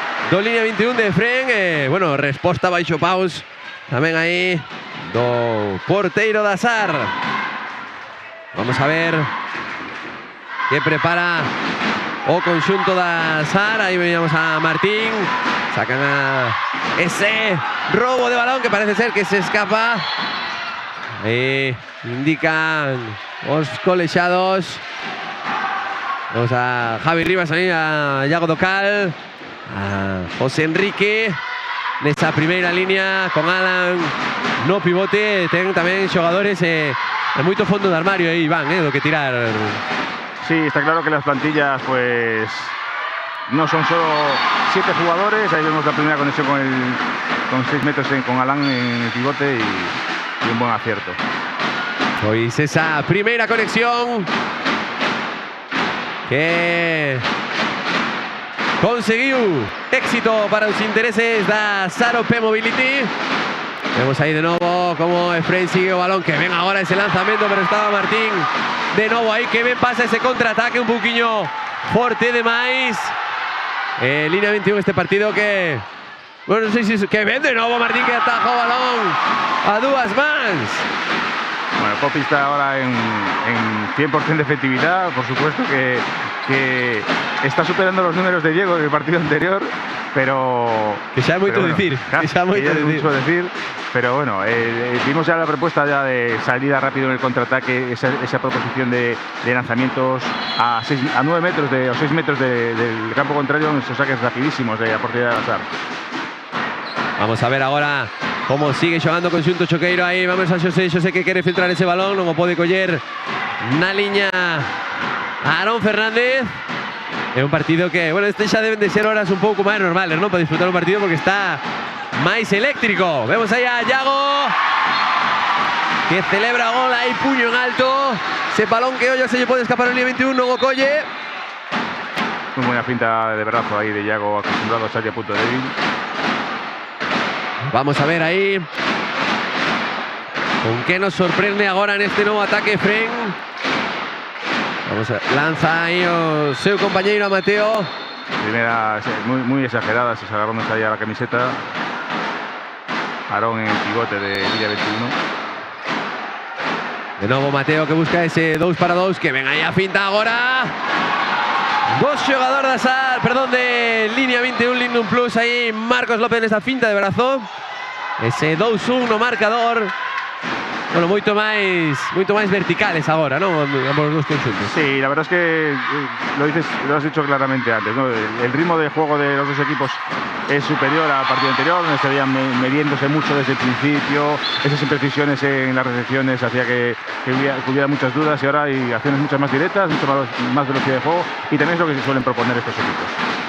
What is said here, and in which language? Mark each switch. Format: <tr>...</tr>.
<gl>do línea 21 de Fren. Bueno, resposta baixo paus tamén aí do porteiro da SAR. Vamos a ver que prepara o conxunto da SAR. Aí veíamos a Martín. Sacan a ese robo de balón que parece ser que se escapa. Aí indican os colexados. Vamos a Javi Rivas aí, a Iago Docal, a José Enrique nesa primeira línea con Alan no pivote. Ten tamén xogadores de moito fondo de armario aí, Iván, do que tirar.</gl> <es>Sí, está claro que las plantillas pues no son solo 7 jugadores. Ahí vemos la primera conexión con 6 metros con Alan en el pivote y un buen acierto.</es> <gl>Pois esa primeira conexión que conseguiu éxito para os intereses da SAR OP Mobility. Vemos aí de novo como Efraín sigue o balón, que ven agora ese lanzamento, pero estaba Martín de novo aí, que ben pasa ese contraataque un poquinho forte demais. Línea 21 este partido que... Bueno, non sei se... Que ven de novo Martín, que ataja o balón a dúas mans.</gl> <es>Bueno, Popi está ahora en 100% de efectividad. Por supuesto que está superando los números de Diego del partido anterior, pero...</es> <gl>Que xa é moito dicir. Claro, que xa é moito</gl> <es>mucho decir. Pero bueno, vimos ya la propuesta ya de salida rápido en el contraataque, esa proposición de lanzamientos a 9 metros o 6 metros del campo contrario, esos saques rapidísimos de la portería de SAR.</es> <gl>Vamos a ver agora como sigue xogando conxunto choqueiro aí. Vamos a Xosé que quere filtrar ese balón, non o pode coller na liña Aarón Fernández. É un partido que, bueno, este xa deben de ser horas un pouco máis normales, non? Para disfrutar un partido porque está máis eléctrico. Vemos aí a Iago, que celebra gol aí, puño en alto. Ese balón que hoy se lle pode escapar en línea 21, non o colle.</gl> <es>Muy buena finta de brazo ahí de Iago, acostumbrado a salir a punto débil. Vamos a ver ahí con qué nos sorprende ahora en este nuevo ataque Fren.</es> <gl>Vamos a lanza aí o seu compañeiro a Mateo.</gl> <es>Primera muy exagerada, se agarró ahí a la camiseta. Aarón en el pivote de línea 21. De nuevo</es> <gl>Mateo que busca ese 2 para 2, que ven aí a finta agora. Dos xogadores da SAR, perdón, de línea 21, Lignum Plus aí, Marcos López nesa finta de brazo. Ese 2-1 no marcador. Bueno, moito máis verticales agora, non? Ambos dos conxuntos.</gl> <es>Sí, la verdad es que lo has dicho claramente antes, ¿no? El ritmo de juego de los dos equipos es superior al partido anterior, donde se veían mediéndose mucho desde el principio. Esas imprecisiones en las recepciones hacía que hubiera muchas dudas, y ahora hay acciones mucho más directas, mucho más velocidad de juego, y también es lo que se suelen proponer estos equipos.</es>